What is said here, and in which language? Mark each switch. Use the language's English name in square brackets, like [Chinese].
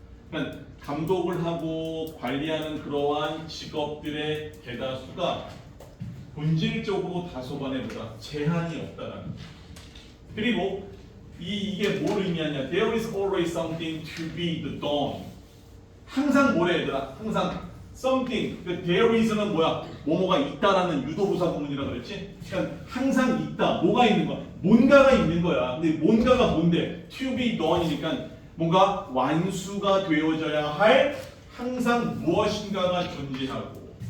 [Korean] 그러니까 감독을 하고 관리하는 그러한 직업들의 대다수가 본질적으로 다소간에 보다 제한이 없다라는 거죠. 그리고 이게 뭘 의미하냐? [English] There is always something to be done. [Korean] 항상 뭐래 얘들아? 항상 something. 그 there is는 뭐야? 뭐뭐가 있다라는 유도부사 구문이라고 그랬지? 그러니까 항상 있다. 뭐가 있는 거야? 뭔가가 있는 거야. 근데 뭔가가 뭔데? [English] To be done [Korean] 이니까 뭔가 완수가 되어져야 할 항상 무엇인가가 존재하고.